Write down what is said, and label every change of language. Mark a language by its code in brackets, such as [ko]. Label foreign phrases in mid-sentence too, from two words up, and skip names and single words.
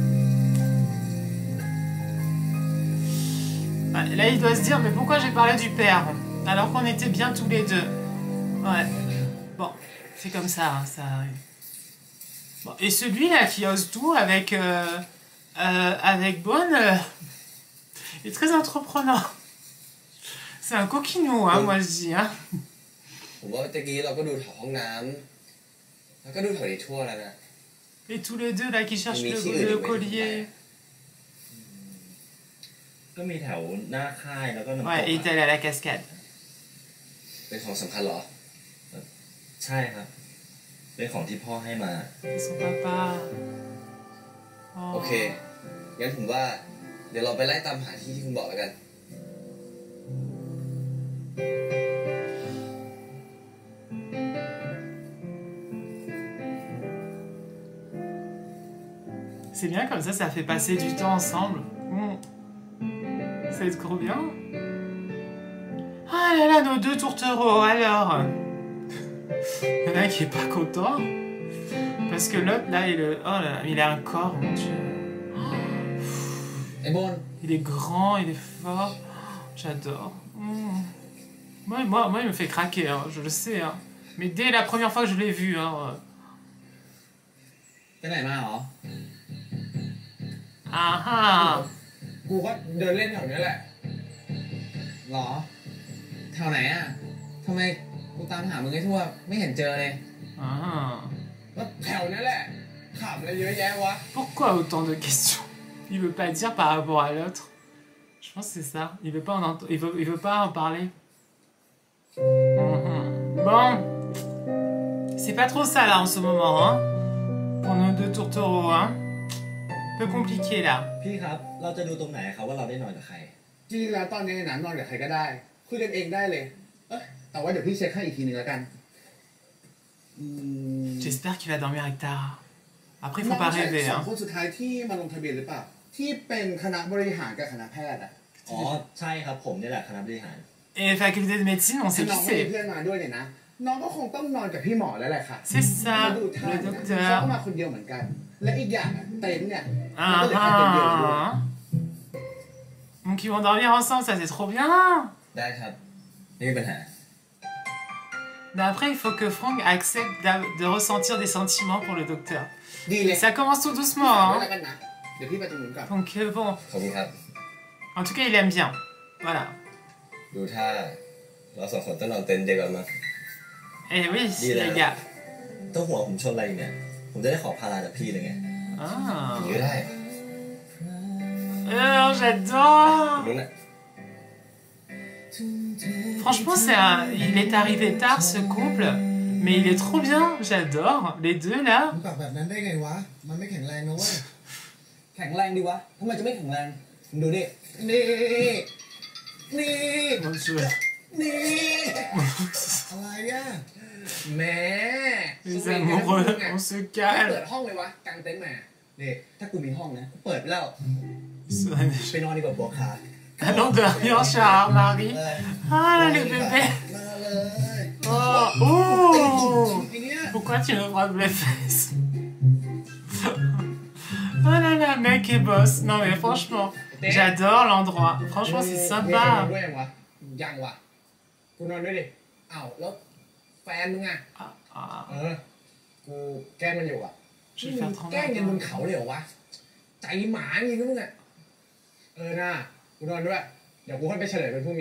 [fr] Là, il doit se dire, mais pourquoi j'ai parlé du père alors qu'on était bien tous les deux. Ouais. Bon, c'est comme ça, hein, ça arrive. Bon, et celui-là qui ose tout avec Bonne, il est très entreprenant. C'est un coquinou, hein, moi je dis. Hein. [th] ผมว่าตะกี้เราก็ดูแถวห้องน้ำแล้วก็ดูแถวนี้ทั่วแล้วนะ [fr] Et tous les deux là qui cherchent le collier. [th] ก็มีแถวหน้าค่ายแล้วก็น้ำตก [fr] Ouais, et il est allé à la cascade. [th] เป็นของสำคัญเหรอ ใช่ครับ เป็นของที่พ่อให้มา [fr] Et son papa. [th] โอเคงั้นผมว่าเดี๋ยวเราไปไล่ตามหาที่ที่คุณบอกแล้วกัน [fr] C'est bien comme ça fait passer du temps ensemble. Ça va être trop bien. Ah là là, nos 2 tourtereaux, alors. Il y en a un qui est pas content. Parce que l'autre, là, il a un corps, mon Dieu. [th] ไอ้โบน [fr] Il est grand, il est fort. J'adore. Moi, il me fait craquer, hein, je le sais. Hein. Mais dès la première fois que je l'ai vu, hein, [th] ไปไหนมาเหรอ ah ah. กูก็เดินเล่นแถวนี้แหละ หรอแถวไหนอ่ะทำไมกูตามหามึงให้ทั่วไม่เห็นเจอเลย Ah. ก็แถวนี้แหละขำอะไรเยอะแยะวะ [fr] Pourquoi autant de questions? Il veut pas dire par rapport à l'autre. Je pense que c'est ça. Il veut pas il veut pas en parler. Bon. C'est pas trop ça là en ce moment, hein. Pour nos 2 tourtereaux, hein. Un peu compliqué là. [th] พี่ครับ เราจะดูตรงไหนครับว่าเราได้นอนกับใคร จริงๆแล้วตอนนี้นะนอนกับใครก็ได้คุยกันเองได้เลยแต่ว่าเดี๋ยวพี่เช็คให้อีกทีนึงแล้วกัน [fr] J'espère qu'il va dormir avec Tara. Après, il faut pas rêver, [th] สอง [fr] hein. [th] คนสุดท้ายที่มาลงทะเบียนหรือเปล่าที่เป็นคณะบริหารกับคณะแพทย์อ่ะ อ๋อ ใช่ครับ ผมนี่แหละคณะบริหาร [fr] Et faculté de médecine, on sait [th] น้อ [fr] qui [th] งไม่มี [fr] c'est. [th] เพื่อนมาด้วยเนี่ยนะน้องก็คงต้องนอนกับพี่หมอแล้วแหละค่ะ [fr] C'est ça, [th] ดูท่า [fr] le [th] เนี่ยเขาก็ [fr] docteur. [th] มาคนเดียวเหมือนกัน และอีกอย่างอะเต็นท์เนี่ยมันก็เหลือแค่เต็นท์เดียวด้วย Ah. [fr] Donc ils vont dormir ensemble, ça c'est trop bien. [th] ได้ครับไม่มีปัญหา [fr] Mais après, il faut que Franck accepte de ressentir des sentiments pour le docteur. [th] ดีเลย [fr] Et ça commence tout doucement, [th] ไว้ [fr] hein. [th] แล้วกันนะเดี๋ยวพี่ไปตรงนู้นก่อน [fr] Donc bon, [th] ขอบคุณครับ [fr] en tout cas, il aime bien. Voilà. [th] ดูท่าเราสองคนต้องนอนเต็นท์เดียวกันมั้ง [fr] Et oui, Dis là. les gars. [th] ต้องหัวผมชนอะไรเนี่ย ผมจะได้ขอพาราจากพี่เลยไง Ah. อย่างนี้ก็ได้ [fr] Oh, j'adore. [th] นู้นน่ะ [fr] Franchement, il est arrivé tard ce couple, mais il est trop bien. J'adore. Les 2 là. [th] มึงปรับแบบนั้นได้ไงวะ มันไม่แข็งแรงนะเว้ย แข็งแรงดีวะทำไมจะไม่แข็งแรงมึงดูดินี่นี่ [fr] Mon Dieu. [th] นี่ อะไรอ่ะ แหม่ [fr] Les amoureux, on se [th] เปิ [fr] calme. [th] ดห้องเลยวะกางเต็นท์มา นี่ถ้ากูมีห้องนะกูเปิดไปแล้ว [fr] Ils sont allés- [th] ไปนอนดีกว่าบัวคา [fr] Allons dormir chez Marie. Ah, les bébés. [th] มาเลย Oh, oh. ไอ้เนี้ย [fr] Pourquoi tu me frappes les fesses? Oh là là, mec est boss. Non mais franchement, j'adore l'endroit. Franchement, c'est [th] มี [fr] sympa. [th] ด้วยยังวะยังวะกูนอนด้วยดิอ้าวแล้วแฟนมึงอ่ะ Ah, กูแกล้งมันอยู่อ่ะ [fr] je vais faire [th] แกล้งยันบน [fr] trembler. [th] เขาเลยเหรอวะใจหมาอย่างงี้นะมึงอ่ะน่ากูนอนด้วยเดี๋ยวกูค่อยไปเฉลยเป็นพรุ่งนี้